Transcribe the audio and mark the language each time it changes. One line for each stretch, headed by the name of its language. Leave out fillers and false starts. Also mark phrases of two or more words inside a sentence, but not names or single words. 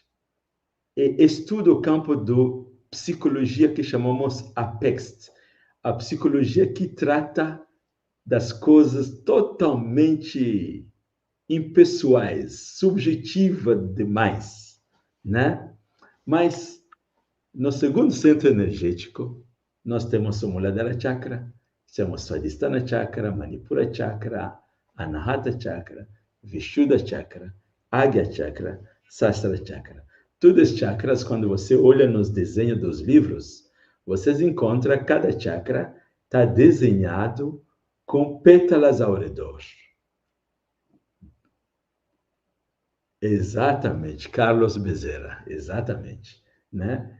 Portuguese: E estuda o campo da psicologia que chamamos Apex, a psicologia que trata das coisas totalmente impessoais, subjetivas demais, né? Mas no segundo centro energético, nós temos o Muladhara Chakra, temos Swadhisthana Chakra, Manipura Chakra, Anahata Chakra, Vishuddha Chakra, Agya Chakra, Sahasrara Chakra. Todos esses chakras, quando você olha nos desenhos dos livros, vocês encontram cada chakra está desenhado com pétalas ao redor. Exatamente, Carlos Bezerra, exatamente, né?